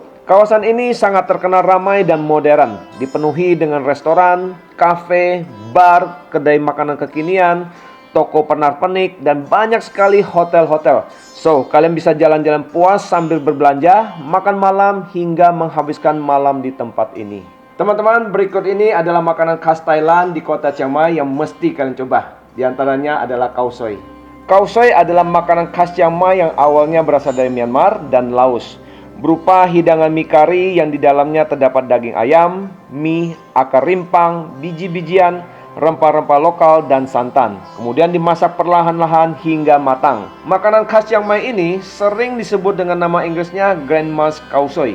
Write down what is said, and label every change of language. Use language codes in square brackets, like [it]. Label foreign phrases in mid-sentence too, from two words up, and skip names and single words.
[id] Kawasan ini sangat terkenal ramai dan modern, dipenuhi dengan restoran, kafe, bar, kedai makanan kekinian, toko pernak-pernik, dan banyak sekali hotel-hotel. So, kalian bisa jalan-jalan puas sambil berbelanja, makan malam, hingga menghabiskan malam di tempat ini. Teman-teman, berikut ini adalah makanan khas Thailand di kota Chiang Mai yang mesti kalian coba. Di antaranya adalah khao soi. Khao soi adalah makanan khas Chiang Mai yang awalnya berasal dari Myanmar dan Laos. Berupa hidangan mie kari yang di dalamnya terdapat daging ayam, mie, akar rimpang, biji-bijian, rempah-rempah lokal, dan santan. Kemudian dimasak perlahan-lahan hingga matang. Makanan khas Chiang Mai ini sering disebut dengan nama Inggrisnya Grandma's Khao Soi.